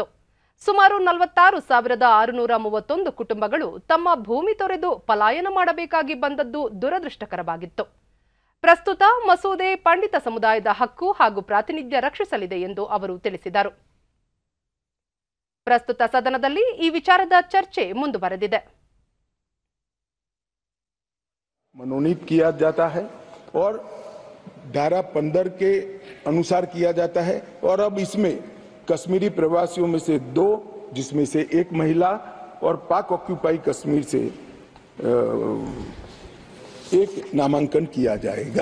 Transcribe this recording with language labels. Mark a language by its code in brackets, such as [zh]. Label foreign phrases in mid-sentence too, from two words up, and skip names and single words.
[kn] ಸುಮಾರು 46,631 ಕುಟುಂಬಗಳು ತಮ್ಮ ಭೂಮಿ ತೊರೆದು ಪಲಾಯನ ಮಾಡಬೇಕಾಗಿ ಬಂದದ್ದು ದುರದೃಷ್ಟಕರವಾಗಿತ್ತು. ಪ್ರಸ್ತುತ ಮಸೂದೆ ಪಂಡಿತ ಸಮುದಾಯದ ಹಕ್ಕು ಹಾಗೂ ಪ್ರಾತಿನಿಧ್ಯ ರಕ್ಷಿಸಲಿದೆ ಎಂದು ಅವರು ತಿಳಿಸಿದರು. ಪ್ರಸ್ತುತ ಸದನದಲ್ಲಿ ಈ ವಿಚಾರದ ಚರ್ಚೆ ಮುಂದುವರೆದಿದೆ. [hi] मनोनीत किया जाता है और धारा 15 के अनुसार किया जाता है और अब इसमें कश्मीरी प्रवासियों में से 2, जिसमें से 1 महिला और पाक ऑक्यूपाई कश्मीर से 1 नामांकन किया जाएगा।